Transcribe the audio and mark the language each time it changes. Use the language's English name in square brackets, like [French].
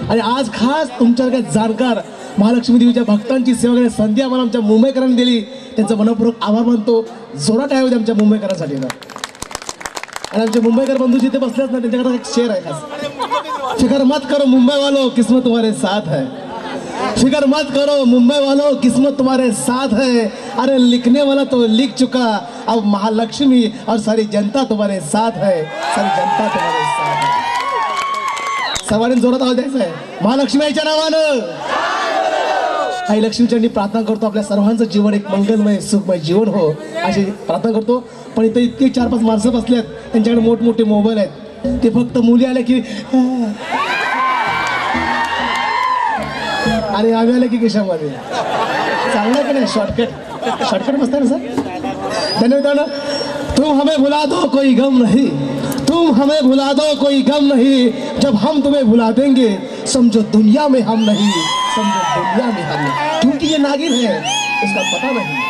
[Marathi] आणि आज खास तुमच्यासारख्या जाणकार महालक्ष्मी देवीच्या भक्तांची सेवा करण्याची संधी आम्हाला आमच्या मुंबईकरांनी दिली त्यांचा मनपूर्वक आभार मानतो. जोरात आहे आमच्या मुंबईकरांसाठी ना. आणि आमचे मुंबईकर बंधू जिथे बसलेत ना त्यांच्याकडे एक शेर आहे खास, [Hindi] फिकर मत करो मुंबई वालों किस्मत तुम्हारे साथ है. फिक्र मत करो मुंबई वालों, किस्मत तुम्हारे साथ है। अरे लिखने वाला तो लिख चुका, अब महालक्ष्मी और सारी जनता तुम्हारे साथ है, सारी जनता तुम्हारे साथ है। [Marathi] सर्वांनी जोरात आवाज द्यायचा आहे महालक्ष्मीच्या नावानं। आई लक्ष्मीचरणी प्रार्थना करतो आपल्या सर्वांचं जीवन एक मंगलमय सुखमय जीवन हो अशी प्रार्थना करतो। पण इथे इतके 4-5 माणसं बसलेत, त्यांच्याकडे मोठमोठे मोबाईल आहेत, ते फक्त मुली आले की आणि आम्ही आले की केशामध्ये चांगलं की नाही, शॉर्टकट बसता ना सर। धन्यवाद। [Hindi] तुम हमें भुला दो कोई गम नहीं, तुम हमें भुला दो कोई गम नहीं, जब हम तुम्हें भुला देंगे समझो दुनिया में हम नहीं, समझो दुनिया में हम नहीं, क्योंकि ये नागिन है उसका पता नहीं।